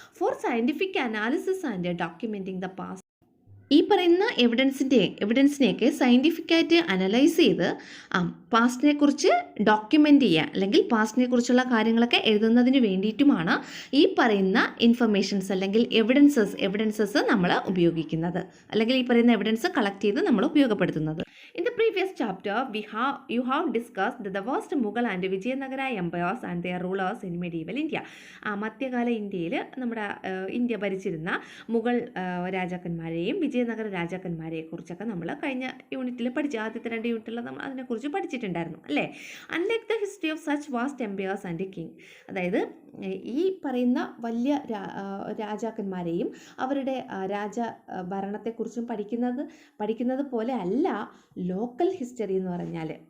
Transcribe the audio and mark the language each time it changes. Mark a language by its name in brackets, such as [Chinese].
[English] For scientific analysis and documenting the past. [Malayalam] ഈ പറയുന്ന എവിഡൻസിനെയൊക്കെ സയൻറ്റിഫിക്കായിട്ട് analyse ചെയ്ത് പാസ്റ്റിനെ കുറിച്ച് ഡോക്യുമെൻ്റ് ചെയ്യുക, അല്ലെങ്കിൽ പാസ്റ്റിനെ കുറിച്ചുള്ള കാര്യങ്ങളൊക്കെ എഴുതുന്നതിന് വേണ്ടിയിട്ടുമാണ് ഈ പറയുന്ന ഇൻഫർമേഷൻസ് അല്ലെങ്കിൽ എവിഡൻസസ് നമ്മൾ ഉപയോഗിക്കുന്നത്, അല്ലെങ്കിൽ ഈ പറയുന്ന എവിഡൻസ് കളക്ട് ചെയ്ത് നമ്മൾ ഉപയോഗപ്പെടുത്തുന്നത്. [English] In the previous chapter, you have discussed the vast Mughal and Vijayanagara empires and their rulers in medieval India. [Malayalam] മധ്യകാല ഇന്ത്യയിൽ നമ്മുടെ ഇന്ത്യ ഭരിച്ചിരുന്ന മുഗൾ രാജാക്കന്മാരെയും വിജയനഗര രാജാക്കന്മാരെയെ കുറിച്ചൊക്കെ നമ്മൾ കഴിഞ്ഞ യൂണിറ്റിൽ ആദ്യത്തെ 2 യൂണിറ്റിൽ നമ്മൾ അതിനെക്കുറിച്ച് പഠിച്ചിട്ടുണ്ടായിരുന്നു അല്ലേ. [English] unlike the history of such vast empires and king, [Malayalam] അതായത് ഈ പറയുന്ന വലിയ രാജാക്കന്മാരെയും അവരുടെ ഭരണത്തെക്കുറിച്ചും പഠിക്കുന്നത് പോലെ അല്ല ലോക്കൽ ഹിസ്റ്ററി എന്ന് പറഞ്ഞാൽ.